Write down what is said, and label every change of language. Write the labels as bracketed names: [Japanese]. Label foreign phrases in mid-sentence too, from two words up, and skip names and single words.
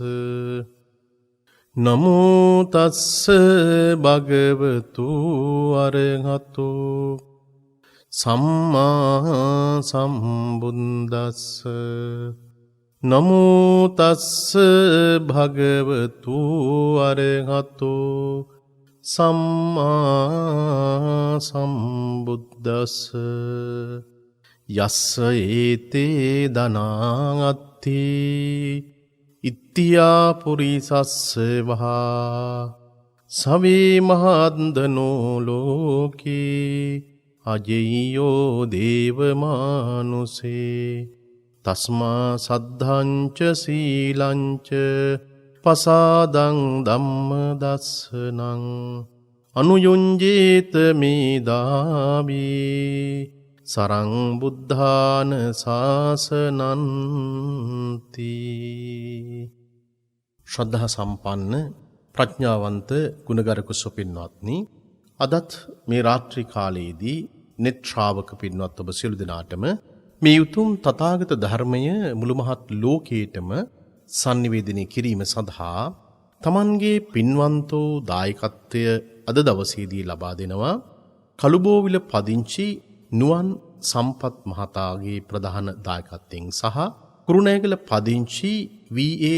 [Pali] නමෝ තස්ස භගවතු අරහතෝ සම්මා සම්බුද්දස්ස නමෝ තස්ස භගවතු අරහතෝ සම්මා සම්බුද්දස්ස යස්ස ඒතේ දනාත්ති ඉත්‍ත්‍යා පුරිසස්ස වහා සවේ මහන්දනෝ ලෝකේ අජෙය්‍යෝ දේවමානුසේ තස්මා සද්ධංච සීලංච පසාදං ධම්ම දස්සනං අනුයුංජේත මේදාවී සරං බුද්ධාන ශාසනන්ති. [Sinhala] ශ්‍රද්ධා සම්පන්න ප්‍රඥාවන්ත ගුණගරුක සුපින්වත්නි, අදත් මේ රාත්‍රී කාලයේදී net ශ්‍රාවක පින්වත් ඔබ සියලු දෙනාටම මේ උතුම් තථාගත ධර්මය මුළු මහත් ලෝකයටම sannivedana කිරීම සඳහා තමන්ගේ පින්වන්තෝ දායකත්වය අද දවසේදී ලබා දෙනවා කළුබෝවිල පදිංචි නුවන් සම්පත් මහතාගේ ප්‍රධාන දායකත්වයෙන් සහ කුරුණෑගල පදිංචි වී.ඒ.